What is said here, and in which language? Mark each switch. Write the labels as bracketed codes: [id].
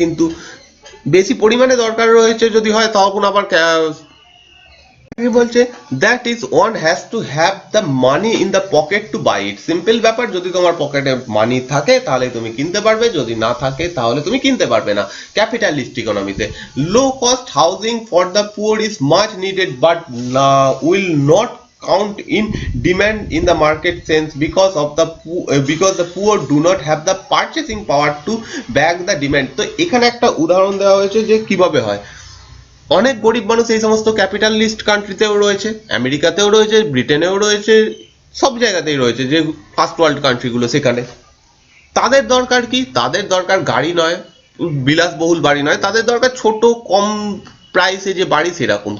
[bn] কিন্তু বেশি পরিমাণে দরকার রয়েছে যদি হয়, তখন আবার কি বলছে, [en] That is one has to have the money in the pocket to buy it. [bn] Simple ব্যাপার, যদি তোমার পকেটে মানি থাকে তাহলে তুমি কিনতে পারবে, যদি না থাকে তাহলে তুমি কিনতে পারবে না। [en] Capitalist ইকোনমিতে low cost housing for the poor is much needed, but will not count in demand in the market sense because the poor do not have the purchasing power to back the demand। [bn] তো এখানে একটা উদাহরণ দেওয়া হয়েছে যে কিভাবে হয়। অনেক গরিব মানুষ এই সমস্ত ক্যাপিটালিস্ট কান্ট্রিতেও রয়েছে, আমেরিকাতেও রয়েছে, ব্রিটেনেও রয়েছে, সব জায়গাতেই রয়েছে, যে ফার্স্ট ওয়ার্ল্ড কান্ট্রিগুলো। সেখানে তাদের দরকার কি? তাদের দরকার গাড়ি নয়, বিলাসবহুল বাড়ি নয়, তাদের দরকার ছোট কম প্রাইসে যে বাড়ি সেরকম।